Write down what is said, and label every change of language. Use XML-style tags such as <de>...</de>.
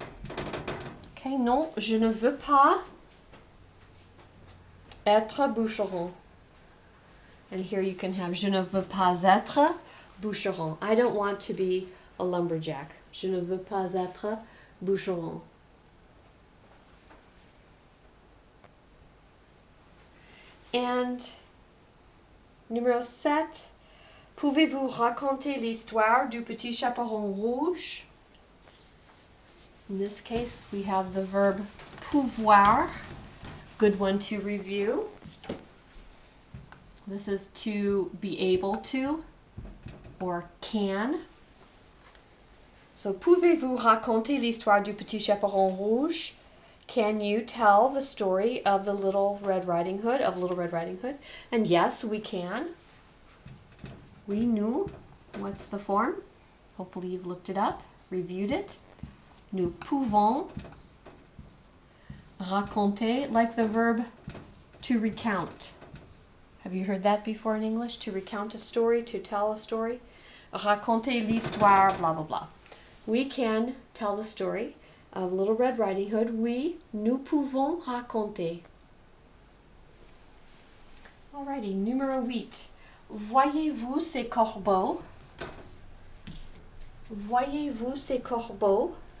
<fr>Okay, non, je ne veux pas être bûcheron.</fr> <en>And here you can have</en> <fr>je ne veux pas être bûcheron.</fr> <en>I don't want to be a lumberjack.</en> <fr>Je ne veux pas être bûcheron. And numéro 7. Pouvez-vous raconter l'histoire du petit chaperon rouge?</fr> <en>In this case, we have the verb pouvoir. Good one to review. This is to be able to or can.</en> <fr>So, pouvez-vous raconter l'histoire du petit chaperon rouge?</fr> <en>Can you tell the story of the Little Red Riding Hood, And yes, we can. We knew. What's the form? Hopefully you've looked it up, reviewed it.</en> <fr>Nous pouvons raconter,</fr> <en>like the verb to recount. Have you heard that before in English? To recount a story, to tell a story.</en> <fr>Raconter l'histoire,</fr> <en>blah, blah, blah. We can tell the story of Little Red Riding Hood.</en> <fr>Oui, nous pouvons raconter. Alrighty, numéro 8. Voyez-vous ces corbeaux? Voyez-vous ces corbeaux?</fr>